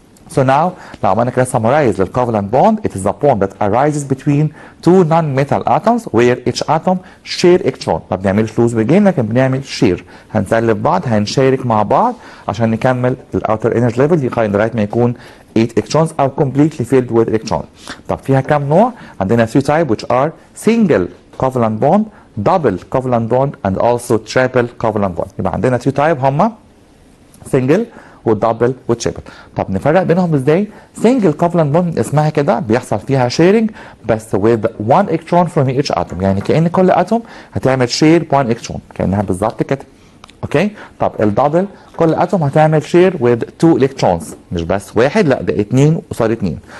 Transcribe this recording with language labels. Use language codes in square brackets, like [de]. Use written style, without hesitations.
[en] So now [ar] لو عملنا كده [en] summarize the covalent bond, it is the bond that arises between two non-metal atoms where each atom share electron. [ar] ما بنعملش lose وgain لكن بنعمل share، هنسلف بعض، هنشارك مع بعض عشان نكمل الاوتر energy level لغايه ما يكون 8 electrons او [en] completely filled with electrons. [ar] طب فيها كم نوع؟ عندنا [en] 3 type which are single covalent bond, double covalent bond and also triple covalent bond. [ar] يبقى عندنا 3 type هما single والدبل والتريبل. طب نفرق بينهم ازاي؟ [en] single covalent bond [ar] اسمها كده بيحصل فيها sharing بس [en] with one electron from each atom، [ar] يعني كأن كل اتوم هتعمل [en] share 1 electron [ar] كأنها بالظبط كده. اوكي؟ طب الدبل كل اتوم هتعمل [en] share with 2 electrons، [ar] مش بس واحد، لا ده 2 قصاد 2.